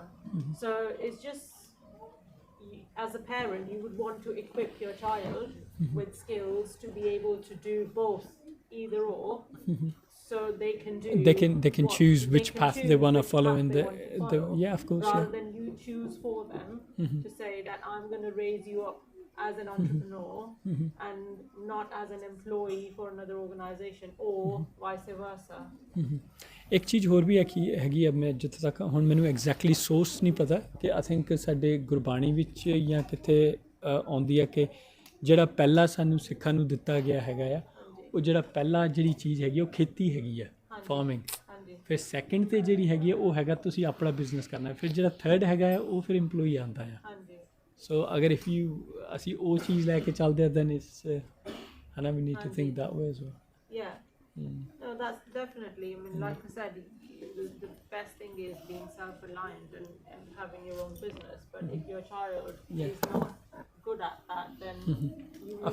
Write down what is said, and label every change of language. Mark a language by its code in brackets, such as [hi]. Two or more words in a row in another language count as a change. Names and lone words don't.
[en] So it's just, as a parent, you would want to equip your child with skills to be able to do both, either or, so they can do. They can choose which path they want to follow in the yeah, of course, rather than you choose for them to say that I'm going to raise you up as an entrepreneur and not as an employee for another organization, or vice versa. [pa] ਇੱਕ ਚੀਜ਼ ਹੋਰ ਭੀ ਹੈਗੀ ਅਬ ਮੈਂ ਜਿੱਥੇ ਤੱਕ ਹੁਣ ਮੈਨੂੰ [en] exactly source [pa] ਨਹੀਂ ਪਤਾ ਕਿ [en] I think [pa] ਸਾਡੇ ਗੁਰਬਾਣੀ ਵਿੱਚ ਯਾ ਕਿੱਥੇ ਆਉਂਦੀ ਹੈ ਕਿ ਜਿਹੜਾ ਪਹਿਲਾ ਸਾਨੂੰ ਸਿੱਖਾਂ ਨੂੰ ਦਿੱਤਾ ਗਿਆ ਹੈਗਾ ਆ ਉਹ ਜਿਹੜਾ ਪਹਿਲਾ ਜਿਹੜੀ ਚੀਜ਼ ਹੈਗੀ ਉਹ ਖੇਤੀ ਹੈਗੀ ਆ ਫਾਰਮਿੰਗ ਫਿਰ ਸੈਕੰਡ ਤੇ ਜਿਹੜੀ ਹੈਗੀ ਆ ਉਹ ਹੈਗਾ ਤੁਸੀਂ ਆਪਣਾ ਬਿਜ਼ਨਸ ਕਰਨਾ ਫਿਰ ਜਿਹੜਾ ਥਰਡ ਹੈਗਾ ਆ ਉਹ ਫਿਰ EMPLOYEE ਆਉਂਦਾ ਆ So अगर [en] if you [pa] ਅਸੀਂ ਉਹ ਚੀਜ਼ ਲੈ ਕੇ ਚੱਲਦੇ ਆ [en] then it's and we need to think that way as well. Yeah. No, that's definitely. I mean, like I said, the best thing is being self-reliant and having your own business. But if your child is not good at that, then you need